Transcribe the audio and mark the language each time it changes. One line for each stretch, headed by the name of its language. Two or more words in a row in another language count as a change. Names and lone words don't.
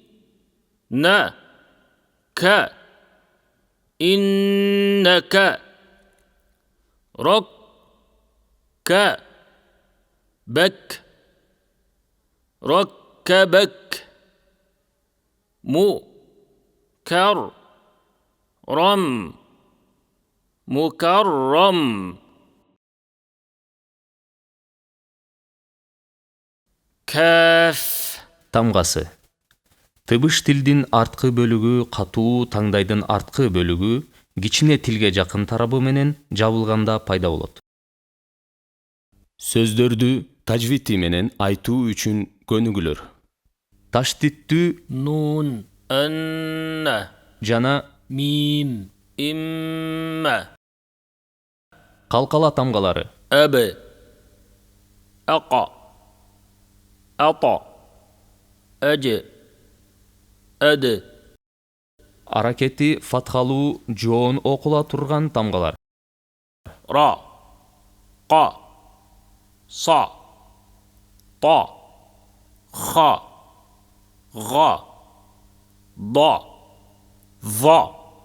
Arabic: ك إنك ركبك ركبك مكرم مكرم كاف
Kyrgyz: Тамгасы. Тыбыш тилдин арткы бөлүгү катуу, таңдайдын арткы бөлүгү кичине тилге жакын тарабы менен жабылганда пайда болот. Сөздөрдү тажвити менен айтуу үчүн көнүгүлөр. Таштиттүү
Arabic: نون أن
Kyrgyz: жана
Arabic: ميم إما
Kyrgyz: калкала тамгалары.
Arabic: أب أقى أطى أج أد
Kyrgyz: Аракети фатхалуу жоон окула турган тамгалар.
Arabic: را قا صا طا خا غا ضا ظا